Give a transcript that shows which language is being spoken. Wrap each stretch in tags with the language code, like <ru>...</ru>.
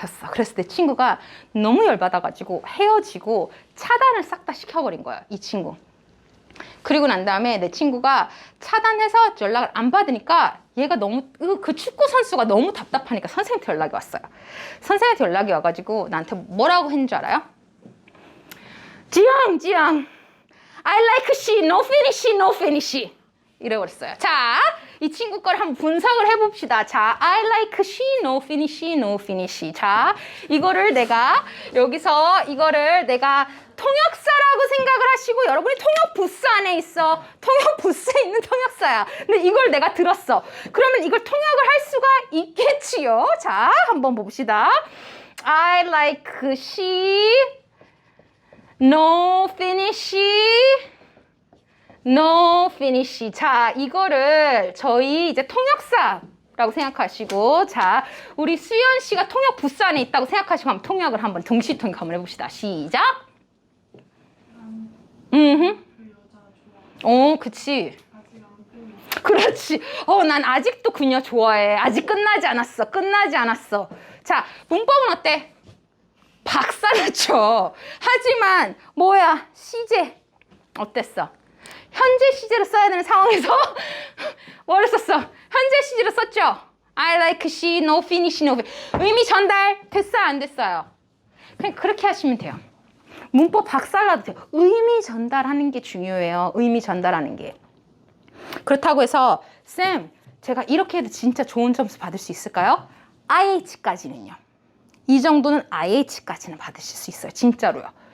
<ko>그래서 내 친구가 너무 열받아가지고 헤어지고 차단을 싹 다 시켜버린 거예요, 이 친구. 그리고 난 다음에 내 친구가 차단해서 연락을 안 받으니까 얘가 너무, 그 축구 선수가 너무 답답하니까 선생님한테 연락이 왔어요. 선생님한테 연락이 와가지고 나한테 뭐라고 했는 줄 알아요? 지영,</ko> <en>I like she, no finish.</en> <ko>이래버렸어요. 자, 이 친구 거를 한번 분석을 해봅시다. 자,</ko> <en>I like she, no finish, no finish.</en> <ko>자, 이거를 내가 여기서 이거를 내가 통역사라고 생각을 하시고 여러분이 통역 부스 안에 있어. 통역 부스에 있는 통역사야. 근데 이걸 내가 들었어. 그러면 이걸 통역을 할 수가 있겠지요. 자, 한번 봅시다.</ko> <en>I like she, no finish, no finish.</en> <ko>자, 이거를 저희 이제 통역사라고 생각하시고, 자, 우리 수연 씨가 통역 부스 안에 있다고 생각하시고 한번 통역을 한번 동시 통역 한번 해봅시다. 시작. 그치. 그렇지. 난 아직도 그녀 좋아해. 아직 끝나지 않았어. 끝나지 않았어. 자, 문법은 어때? 박살났죠. 하지만 뭐야? 시제 어땠어? 현재 시제로 써야 되는 상황에서 뭐를 썼어? 현재 시제로 썼죠?</ko> <en>I like she, no finish, no finish.</en> <ko>의미 전달 됐어요? 안 됐어요? 그냥 그렇게 하시면 돼요. 문법 박살나도 돼요. 의미 전달하는 게 중요해요. 의미 전달하는 게. 그렇다고 해서 쌤, 제가 이렇게 해도 진짜 좋은 점수 받을 수 있을까요? IH까지는요. 이 정도는 IH까지는 받으실 수 있어요. 진짜로요.</ko>